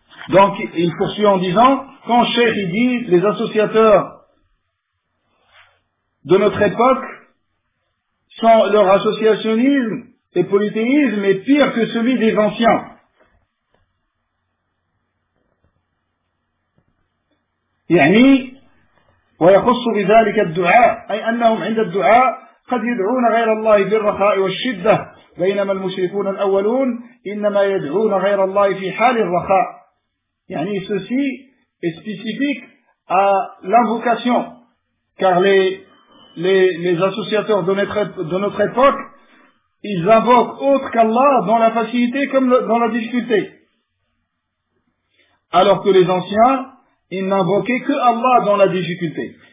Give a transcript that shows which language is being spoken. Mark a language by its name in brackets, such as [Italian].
[French] Donc, il poursuit en disant, quand Cheikh dit, les associateurs de notre époque, sont leur associationnisme et polythéisme est pire que celui des anciens. [Arabic] يعني ويخص بذلك الدعاء أي أنهم عند الدعاء قد يدعون غير الله بالرخاء والشدة بينما المشركون الأولون إنما يدعون غير الله في حال الرخاء. [French] يعني ceci est spécifique à l'invocation, car les associateurs de notre époque, ils invoquent autre qu'Allah dans la facilité comme dans la difficulté, alors que les anciens, ils n'invoquaient que Allah dans la difficulté.